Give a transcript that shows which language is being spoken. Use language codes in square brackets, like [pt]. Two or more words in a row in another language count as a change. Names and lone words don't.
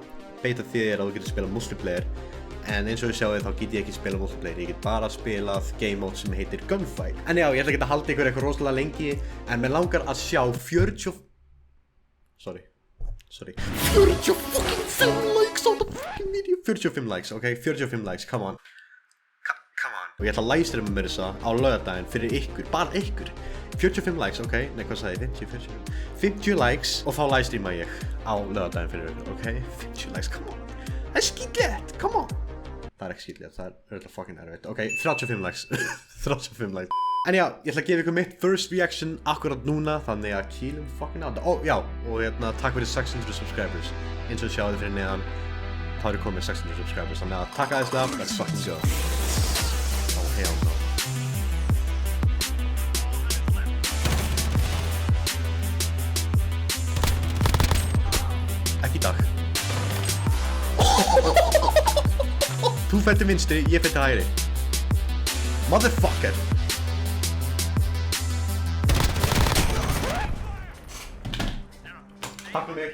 [is] Beta þýðir að þú getur spilað multiplayer. En eins og þið sjáuð þá get ég ekki spila multiplayer, ég get bara spilað [en] game mode [is] sem heitir Gunfight. En já, ég ætla ekki að halda ykkur eitthvað rosalega lengi, en mér langar að sjá 45 likes á [en] the fucking video. 45 likes, ok, 45 likes, come on. [is] Og ég ætla að livestreama mér þessa á laugardaginn fyrir ykkur, bara ykkur. 45 likes, ok, nei hvað sagði ég, 50 likes og þá livestreama ég á laugardaginn fyrir ykkur, [en] ok, 50 likes, come on. [is] Það er skítlegt, [en] come on. [is] Það er ekki skýtlega, það er auðvitað fucking erfitt. [en] Ok, 35 likes. 35 likes. [is] En já, ég ætla að gefa ykkur mitt [en] first reaction [is] akkurat núna, þannig að kýlum fucking á þetta. Ó, já, og takk fyrir 600 subscribers. Eins og sjáðu fyrir neðan, þá eru komið 600 subscribers. Þannig að takk aðeins það, [en] let's fucking go. Oh, hell no. [is] Ekki í dag. Þú fættir vinstri, ég fættir hægri. Motherfucker! Takk fyrir mig.